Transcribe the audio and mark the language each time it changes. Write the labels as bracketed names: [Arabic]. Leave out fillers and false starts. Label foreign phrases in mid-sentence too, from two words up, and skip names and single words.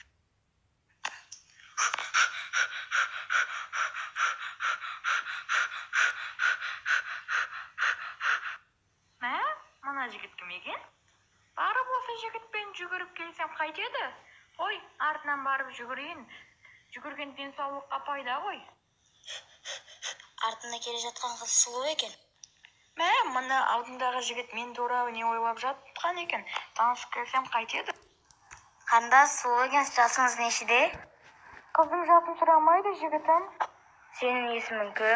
[Uzbek] Mana jigit kim ekan? Bari bo'lsa jigitdan yugurib kelsam qaytadi. Qo'y, artdan borib yugurayin. Yugurgandan sog'liqqa foyda qo'y. [Kazakh] Артында келе жатқан қыз сұлу екен. Mana алдындағы жігіт мен туралы не ойлап жатқан екен. Танысып келсем қайтеді. Қандас сұлу екен, жасыңыз нешеде? Қыздың жатын сұрамайды, жігітім. Сенің есімің кім?